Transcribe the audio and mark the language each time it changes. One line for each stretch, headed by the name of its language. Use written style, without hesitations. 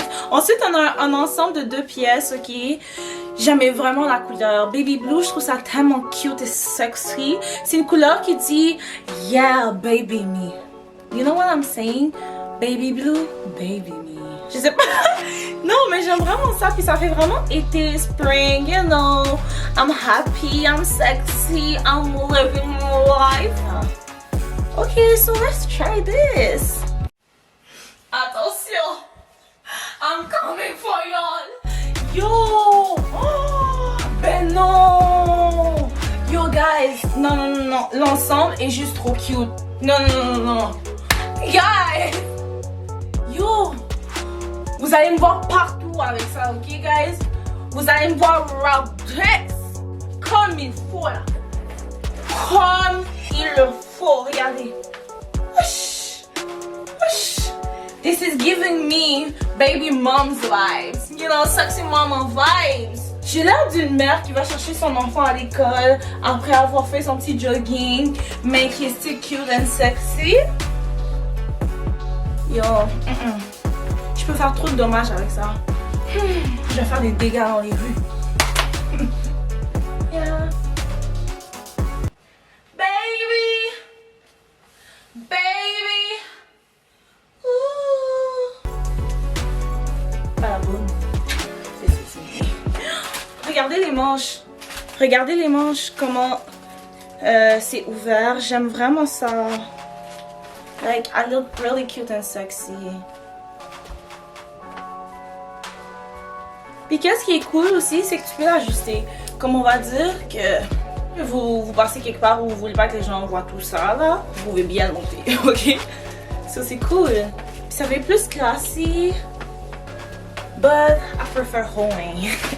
French: Ensuite, on a un ensemble de 2 pièces, ok? J'aimais vraiment la couleur. Baby Blue, je trouve ça tellement cute et sexy. C'est une couleur qui dit « Yeah, baby me ».
English: You know what I'm saying?
French: Baby Blue, baby me. Je sais pas. Non, mais j'aime vraiment ça. Puis ça fait vraiment été, spring, you know.
English: I'm happy, I'm sexy, I'm living life. Okay, so let's try this. Attention. I'm coming for y'all. Yo.
French: Oh, ben non.
English: Yo, guys.
French: Non, non, non, non. L'ensemble est juste trop cute. Non, non, non, non, non. Guys. Yo, vous allez me voir partout avec ça, ok, guys? Vous allez me voir dress comme il faut, là. Comme il le faut, regardez. Wesh. Wesh.
English: This is giving me baby mom's vibes. You know, sexy mama vibes.
French: J'ai l'air d'une mère qui va chercher son enfant à l'école après avoir fait son petit jogging, mais qui est
English: still cute and sexy.
French: Yo, je peux faire trop de dommages avec ça. Je vais faire des dégâts dans les rues.
English: Yeah. Baby! Baby!
French: Ouh. Pas la bonne. C'est ceci. Regardez les manches. Regardez les manches, comment c'est ouvert. J'aime vraiment ça.
English: Like, I look really cute and sexy.
French: Puis qu'est-ce qui est cool aussi, c'est que tu peux l'ajuster. Comme on va dire que vous passez quelque part où vous voulez pas que les gens voient tout ça, là, vous pouvez bien le monter, ok? Ça, c'est cool. Puis ça fait plus classy.
English: But I prefer holding.